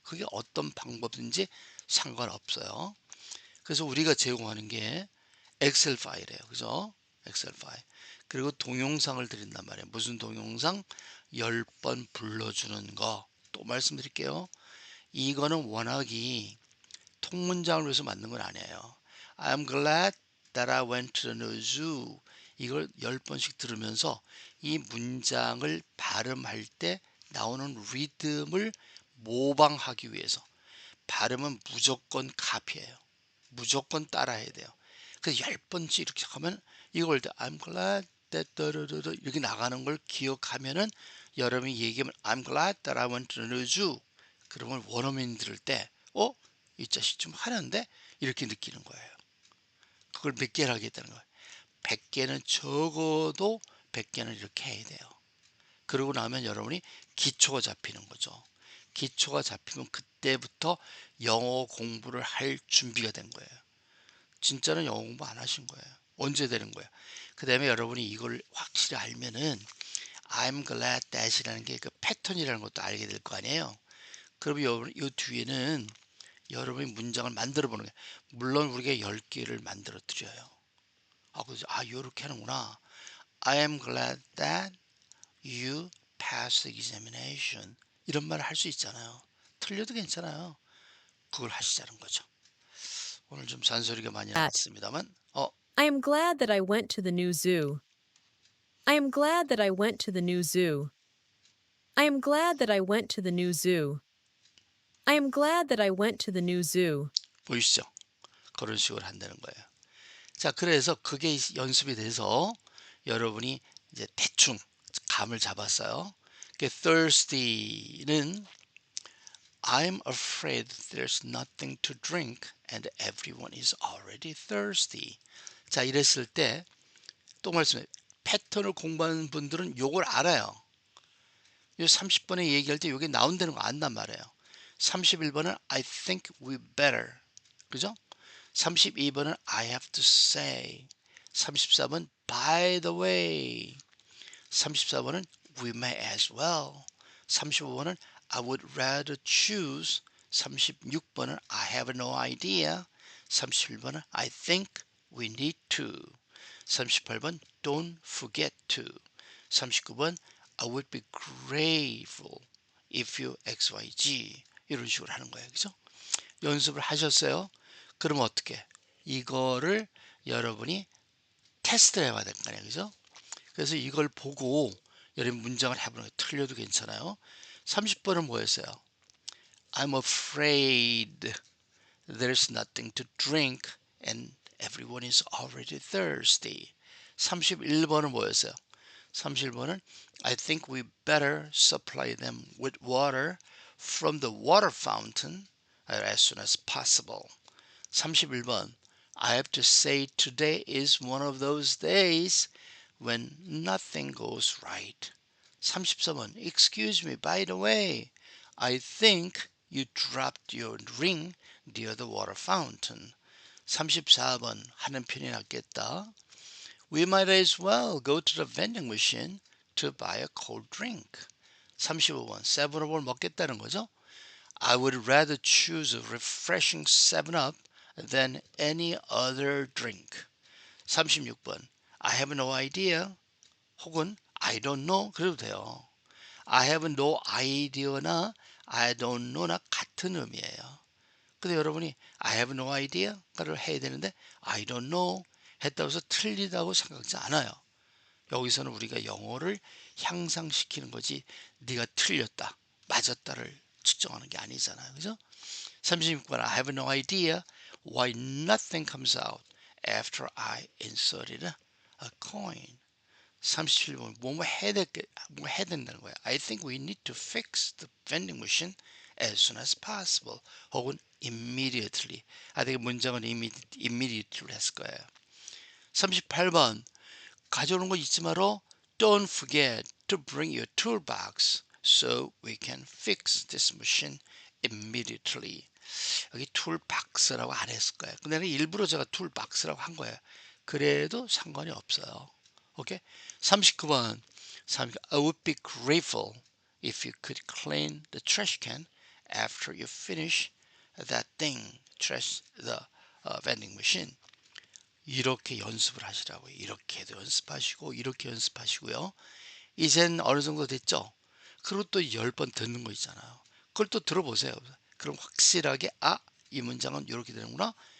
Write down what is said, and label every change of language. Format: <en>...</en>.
<ko>그게 어떤 방법인지 상관없어요. 그래서 우리가 제공하는 게 엑셀 파일이에요. 그죠? 엑셀 파일. 그리고 동영상을 드린단 말이에요. 무슨 동영상? 10번 불러주는 거. 또 말씀드릴게요. 이거는 워낙이 통문장을 위해서 만든 건 아니에요.</ko> <en>I'm glad that I went to the new zoo.</en> <ko>이걸 10번씩 들으면서 이 문장을 발음할 때 나오는 리듬을 모방하기 위해서 발음은 무조건 카피해요. 무조건 따라해야 돼요. 그래서 10번씩 이렇게 하면 이걸</ko> <en>I'm glad that</en> <ko>이렇게 나가는 걸 기억하면은 여러분이 얘기하면</ko> <en>I'm glad that I went to the new zoo.</en> <ko>그러면 원어민 들을 때 이 자식 좀 하는데 이렇게 느끼는 거예요. 그걸 몇 개를 하겠다는 거예요. 100개는 적어도 100개는 이렇게 해야 돼요. 그러고 나면 여러분이 기초가 잡히는 거죠. 기초가 잡히면 그때부터 영어 공부를 할 준비가 된 거예요. 진짜는 영어 공부 안 하신 거예요. 언제 되는 거예요? 그 다음에 여러분이 이걸 확실히 알면은</ko> <en>I'm glad that</en> <ko>이라는 게 그 패턴이라는 것도 알게 될 거 아니에요. 그럼 이 뒤에는 여러분이 문장을 만들어 보는 거예요. 물론 우리가 10개를 만들어 드려요. 그래서 요렇게 하는구나.</ko> <en>I am glad that you passed the examination.</en> <ko>이런 말을 할 수 있잖아요. 틀려도 괜찮아요. 그걸 하시자는 거죠. 오늘 좀 잔소리가 많이 At. 나왔습니다만,</ko> <en>I am glad that I went to the new zoo. I am glad that I went to the new zoo. I am glad that I went to the new zoo. I am glad that I went to the new zoo.</en> <ko>보이시죠? 그런 식으로 한다는 거예요. 자, 그래서 그게 연습이 돼서 여러분이 이제 대충 감을 잡았어요.</ko> <en>Thirsty는 I'm afraid there's nothing to drink and everyone is already thirsty.</en> <ko>자, 이랬을 때 또 말씀해. 패턴을 공부하는 분들은 요걸 알아요. 요 30번에 얘기할 때 요게 나온다는 거 안단 말이에요.</ko> <en>31번은 I think we better.</en> <ko>그죠?</ko> <en>32번은 I have to say. 34번 by the way. 34번은 we may as well. 35번은 I would rather choose. 36번은 I have no idea. 37번은 I think we need to. 38번 don't forget to. 39번 I would be grateful if you XYZ.</en> <ko>이런 식으로 하는 거예요. 그죠? 연습을 하셨어요? 그럼 어떻게? 이거를 여러분이 테스트를 해봐야 될 거 아니에요. 그죠? 그래서 이걸 보고 여러분 문장을 해보는 거예요. 틀려도 괜찮아요. 30번은 뭐였어요?</ko> <en>I'm afraid there's nothing to drink and everyone is already thirsty.</en> <ko>31번은 뭐였어요?</ko> <en>31번은 I think we better supply them with water from the water fountain as soon as possible. 31번 I have to say today is one of those days when nothing goes right. 34번 Excuse me, by the way, I think you dropped your ring near the water fountain.</en> <ko>34번 하는 편이 낫겠다.</ko> <en>We might as well go to the vending machine to buy a cold drink.</en> <ko>35번 세븐업을 먹겠다는 거죠.</ko> <en>I would rather choose a refreshing 7-Up than any other drink. 36번 I have no idea</en> <ko>혹은</ko> <en>I don't know</en> <ko>그래도 돼요.</ko> <en>I have no idea나 I don't know나</en> <ko>같은 의미예요. 근데 여러분이</ko> <en>I have no idea</en> <ko>를 해야 되는데</ko> <en>I don't know</en> <ko>했다고 해서 틀리다고 생각하지 않아요. 여기서는 우리가 영어를 향상시키는 거지 네가 틀렸다, 맞았다를 측정하는 게 아니잖아요. 그죠?</ko> <en>36번 I have no idea why nothing comes out after I inserted a coin.</en> <ko>37번 뭐 해야 된다는 거야.</ko> <en>I think we need to fix the vending machine as soon as possible.</en> <ko>혹은 immediately. I think 문장은 immediately 했을 거예요. 38번 가져오는 거 잊지 마라.</ko> <en>Don't forget to bring your toolbox so we can fix this machine immediately.</en> <ko>여기 툴박스라고 안 했을 거예요. 근데 일부러 제가 툴박스라고 한 거예요. 그래도 상관이 없어요. 오케이? 39번.</ko> <en>I would be grateful if you could clean the trash can after you finish that thing, trash the vending machine.</en> <ko>이렇게 연습을 하시라고요. 이렇게도 연습하시고 이렇게 연습하시고요. 이젠 어느 정도 됐죠? 그리고 또 10번 듣는 거 있잖아요. 그걸 또 들어보세요. 그럼 확실하게 이 문장은 이렇게 되는구나.</ko>